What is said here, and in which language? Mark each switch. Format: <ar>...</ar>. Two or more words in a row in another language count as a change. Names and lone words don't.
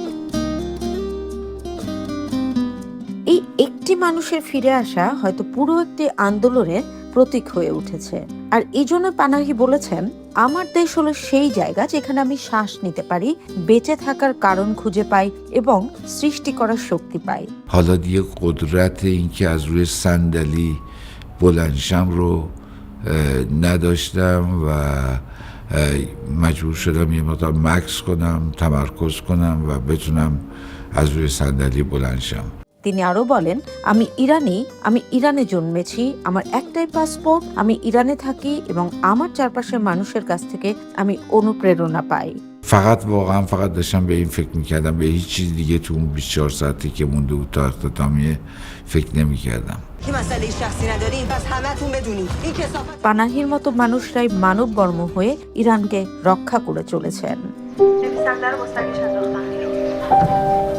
<bn>এই একটি মানুষের ফিরে আসা হয়তো পুরো একটি আন্দোলনের প্রতীক হয়ে উঠেছে। আর এই জন্য পানাহি বলেছেন, আমার দেশ হলো সেই জায়গা যেখানে আমি শ্বাস নিতে পারি, বেঁচে থাকার কারণ খুঁজে পাই এবং সৃষ্টি করার শক্তি পাই।</bn> <fa>حالا دیگه قدرت این که از روی صندلی بلند شم رو نداشتم و مجبور شدم یه مقدار مکث کنم، تمرکز کنم و بتونم از روی صندلی بلند شم.</fa> <bn>তিনি আরো বলেন, আমি ইরানি, আমি ইরানে জন্মেছি, আমার একটাই পাসপোর্ট, আমি ইরানে থাকি এবং আমার চারপাশের মানুষের কাছ থেকে আমি অনুপ্রেরণা পাই।</bn> <fa>فقط داشتم به این فکر میکردم، به هیچ چیز دیگه تو اون 24 ساعتی که مونده بود تا اختتامیه فکر نمیکردم.</fa> <bn>পানাহির মতো মানুষরাই মানব বর্ম হয়ে ইরানকে রক্ষা করে চলেছেন।</bn>